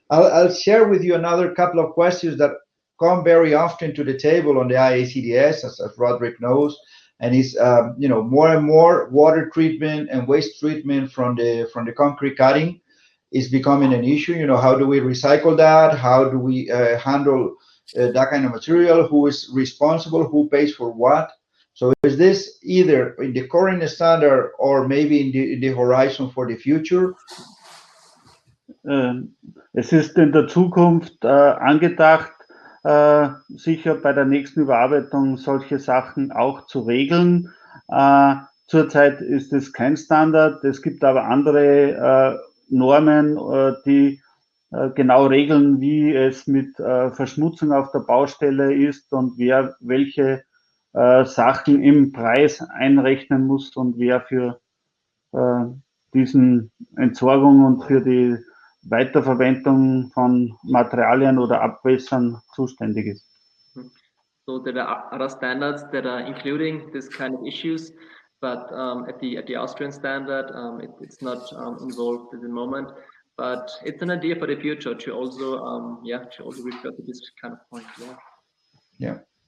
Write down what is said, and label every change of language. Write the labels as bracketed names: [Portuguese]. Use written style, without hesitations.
[English] I'll share with you another couple of questions that come very often to the table on the IACDS, as Roderich knows, and it's you know, more and more water treatment and waste treatment from the concrete cutting is becoming an issue. You know, how do we recycle that? How do we handle that kind of material? Who is responsible? Who pays for what? So is this either in the current standard or maybe in the horizon for the future? [German] Es ist in der Zukunft angedacht, sicher bei der nächsten Überarbeitung solche Sachen auch zu regeln. Zurzeit ist es kein Standard. Es gibt aber andere Normen, die genau regeln, wie es mit Verschmutzung auf der Baustelle ist und wer welche Sachen im Preis einrechnen muss und wer für diesen Entsorgung und für die Weiterverwendung von Materialien oder Abwässern zuständig ist. [English] So there are other standards that are including this kind of issues, but at the Austrian standard, it's not involved at the moment. But it's an idea for the future to also, to also refer to this kind of point. Yeah.